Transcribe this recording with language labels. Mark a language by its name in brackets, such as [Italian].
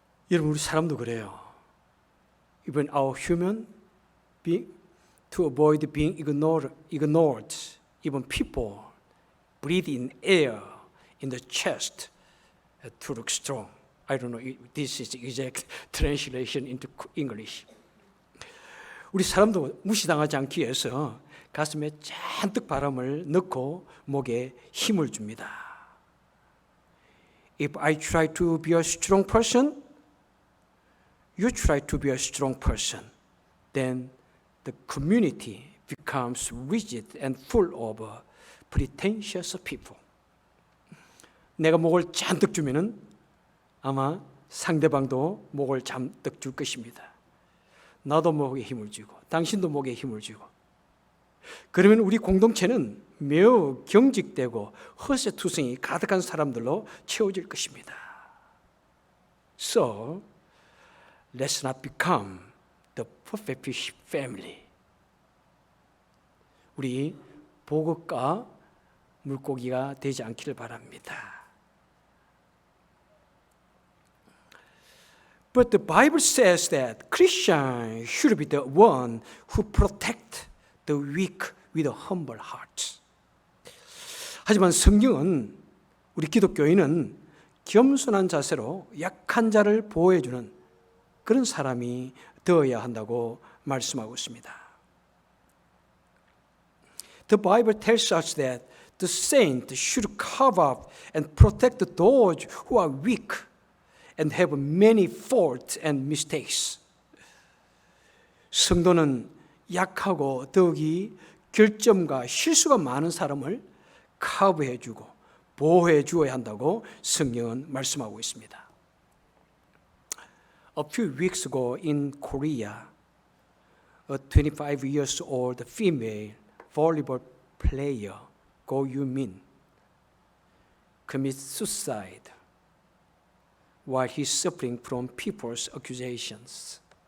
[Korean] 여러분, 우리 사람도 그래요. [English] Even our human being, to avoid being ignored, even people breathe in air in the chest to look strong. I don't know if this is exact translation into English. [Korean] 우리 사람도 무시당하지 않기 위해서 가슴에 잔뜩 바람을 넣고 목에 힘을 줍니다. [English] If I try to be a strong person, you try to be a strong person, then the community becomes rigid and full of pretentious people. [Korean] 내가 목을 잔뜩 주면은 아마 상대방도 목을 잔뜩 줄 것입니다. 나도 목에 힘을 주고 당신도 목에 힘을 주고 그러면 우리 공동체는 매우 경직되고 허세투성이 가득한 사람들로 채워질 것입니다. [English] So, let's not become the perfect fish family. [Korean] 우리 보급과 물고기가 되지 않기를 바랍니다. [English] But the Bible says that Christians should be the one who protect the weak with a humble heart. [Korean] 하지만 성경은 우리 기독교인은 겸손한 자세로 약한 자를 보호해주는 그런 사람이 되어야 한다고 말씀하고 있습니다. [English] The Bible tells us that the saint should cover up and protect those who are weak and have many faults and mistakes. [Korean] 성도는 약하고 더욱이 결점과 실수가 많은 사람을 커버해 주고 보호해 주어야 한다고 성경은 말씀하고 있습니다. [English] A few weeks ago in Korea, a 25 years old female volleyball player, Go Yoo-min, commits suicide while he's suffering from people's accusations.